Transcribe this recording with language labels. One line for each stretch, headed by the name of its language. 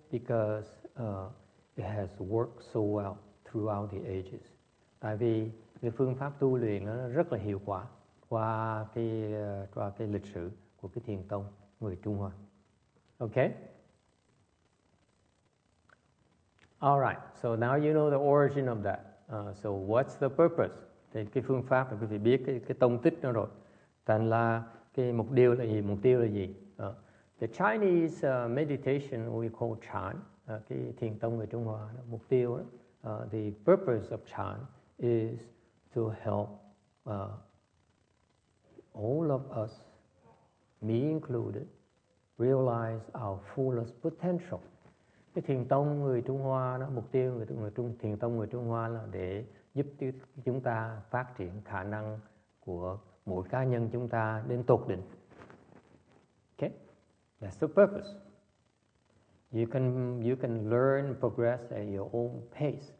English: Because it has worked so well throughout the ages.
Vietnamese: Tại vì cái phương pháp tu luyện nó rất là hiệu quả qua cái lịch sử của cái thiền tông người Trung Hoa.
English: Okay? All right. So now you know the origin of that. So what's the purpose?
Vietnamese: Thì cái phương pháp là quý vị biết cái tông tích nó rồi. Thành là cái mục tiêu là gì?
English: The Chinese meditation we call chant,
Vietnamese: cái thiền tông người Trung Hoa đó, mục tiêu đó,
English: the purpose of chant is to help all of us, me included, realize our fullest potential.
Vietnamese: Cái thiền tông người Trung Hoa đó, mục tiêu thiền tông người Trung Hoa là để giúp chúng ta phát triển khả năng của mỗi cá nhân chúng ta đến tột đỉnh.
English: Okay, that's the purpose. You can learn, progress at your own pace.